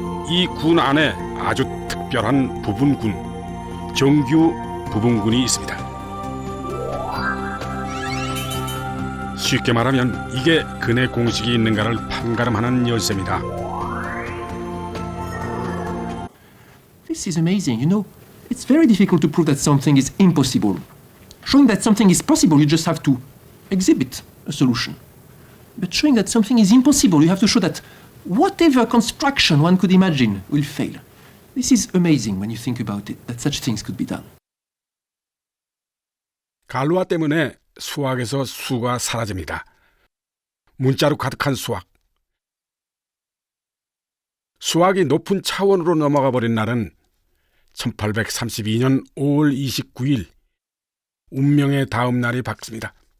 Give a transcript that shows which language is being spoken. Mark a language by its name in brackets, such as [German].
[Korean] 이 군 안에 아주 특별한 부분군, 정규 부분군이 있습니다. 쉽게 말하면 이게 근의 공식이 있는가를 판가름하는 열쇠입니다. [English] This is amazing. You know, it's very difficult to prove that something is impossible. Showing that something is possible, you just have to exhibit a solution. But showing that something is impossible, you have to show that whatever construction one could imagine will fail. This is amazing when you think about it, that such things could be done. [Korean] 갈루아 때문에 수학에서 수가 사라집니다. 문자로 가득한 수학. 수학이 높은 차원으로 넘어가 버린 날은 1832년 5월 29일, 운명의 다음 날이 밝습니다.